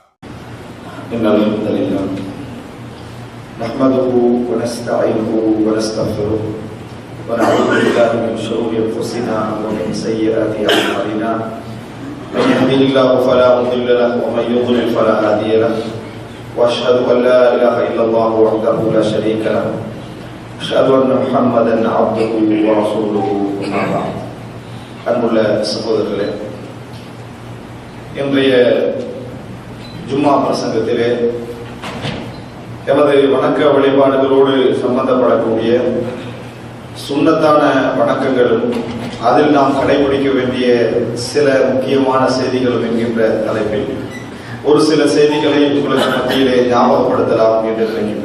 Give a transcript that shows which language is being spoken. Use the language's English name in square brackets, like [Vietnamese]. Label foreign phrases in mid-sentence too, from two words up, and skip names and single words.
[Arabic] إن الحمد لله نحمده ونستعينه ونستغفره ونعوذ بالله من شرور أنفسنا ومن سيئات أعمالنا. من يهده الله فلا مضل له ومن يضلل فلا هادي له. وأشهد أن لا إله إلا الله وحده لا شريك له. أشهد أن محمدا عبده ورسوله. أما بعد. [Tamil] அன்புள்ள சகோதரர்களே, இன்றைய ஜும்மா பிரசங்கத்திலே எமது வணக்க வழிபாடுகளோடு சம்பந்தப்படக்கூடிய சுன்னத்தான வணக்கங்களும் அதில் நாம் கடைபிடிக்க வேண்டிய சில முக்கியமான செய்திகளும் என்கின்ற தலைப்பில் ஒரு சில செய்திகளை உங்களுக்கு மத்தியிலே ஞாபகப்படுத்தலாம் என்று நினைக்கின்றேன்.